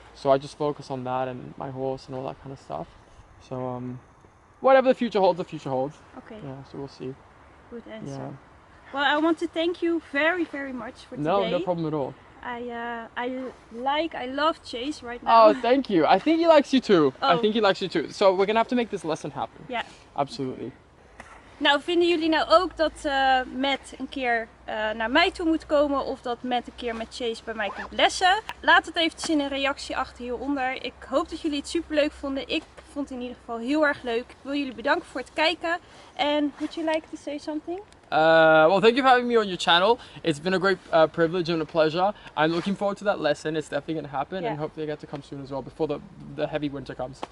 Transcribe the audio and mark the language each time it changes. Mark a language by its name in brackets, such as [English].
[English] So I just focus on that and my horse and all that kind of stuff. So whatever the future holds, the future holds. Okay, Yeah, so we'll see. good answer. Yeah. Well, I want to thank you very, very much for No, today. no problem at all. I love Chase right now. Oh, thank you. I think he likes you too. I Oh. think he likes you too. So we're gonna have to make this lesson happen. [Dutch] Ja. [English] Absolutely. [Dutch] Nou, vinden jullie nou ook dat Matt een keer naar mij toe moet komen of dat Matt een keer met Chase bij mij komt lessen? Laat het eventjes in een reactie achter hieronder. Ik hoop dat jullie het super leuk vonden. Ik vond het in ieder geval heel erg leuk. Ik wil jullie bedanken voor het kijken. [English] And would you like to say something? Well, thank you for having me on your channel. It's been a great privilege and a pleasure. I'm looking forward to that lesson. It's definitely going to happen, Yeah. and hopefully I get to come soon as well before the heavy winter comes.